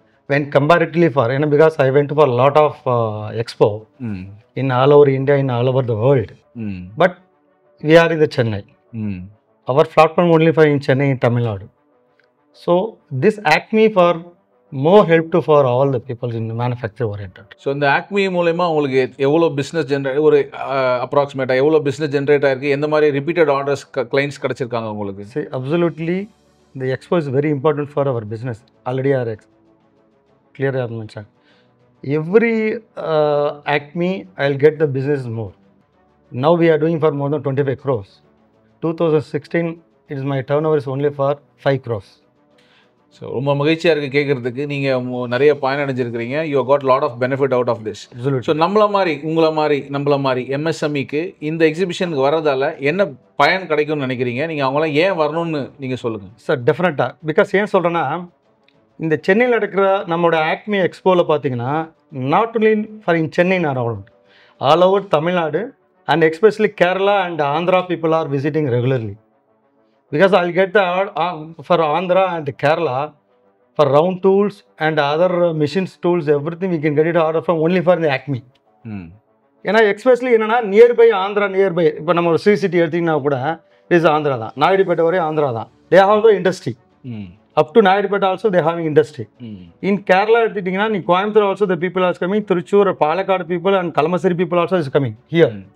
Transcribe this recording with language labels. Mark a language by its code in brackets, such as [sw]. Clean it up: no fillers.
[en] When comparatively for, because I went for a lot of expo in all over India, in all over the world. But we are in the Chennai. Our platform only for in Chennai, in Tamil Nadu. So this Acme for more help to for all the people in the manufacturing oriented. [ta] So இந்த Acme மூலயமா உங்களுக்கு எவ்வளோ business generate ஒரு அப்ராக்சிமேட்டாக எவ்வளோ business generate ஆயிருக்கு, எந்த மாதிரி ரிப்பீட்டட் ஆர்டர்ஸ் கிளைண்ட்ஸ் கிடச்சிருக்காங்க உங்களுக்கு? [en] See, absolutely, the expo is very important for our business. Already are clear I have mentioned. Every Acme, I'll get the business more. Now we are doing for more than 25 crores. 2016, it is my turnover is only for 5 crores. [ta] So ரொம்ப மகிழ்ச்சியாக இருக்குது கேட்குறதுக்கு. நீங்கள் நிறைய பயனடைஞ்சிருக்கிறீங்க. [en] You got lot of benefit out of this. [ta] So நம்மள மாதிரி எம்எஸ்எம்இக்கு இந்த எக்ஸிபிஷனுக்கு வர்றதால என்ன பயன் கிடைக்கும்னு நினைக்கிறீங்க? நீங்கள் அவங்களாம் ஏன் வரணும்னு நீங்கள் சொல்லுங்கள். சார் டெஃபினட்டாக பிகாஸ் ஏன் சொல்கிறேன்னா, இந்த சென்னையில் நடக்கிற நம்மளோட ஆக்மி எக்ஸ்போவில் பார்த்தீங்கன்னா, [en] Not only for in Chennai around all over Tamil Nadu and especially Kerala and Andhra people are visiting regularly. Because I'll get the for Andhra and Kerala for round tools and other machines tools, everything we can get it order from only for the Acme. [ta] ஏன்னா especially என்னன்னா nearby Andhra nearby இப்போ நம்ம ஒரு CCTV எடுத்திங்கன்னா கூட is Andhra தான், நாயுடுபேட்டை வரையும் ஆந்திரா தான். [en] They have the industry up to Naidupeta also they having industry. In Kerala [ta] எடுத்துக்கிட்டிங்கன்னா நீ [en] Coimbatore also the people are coming, Thrissur Palakkad people and Kalamassery people also is coming here.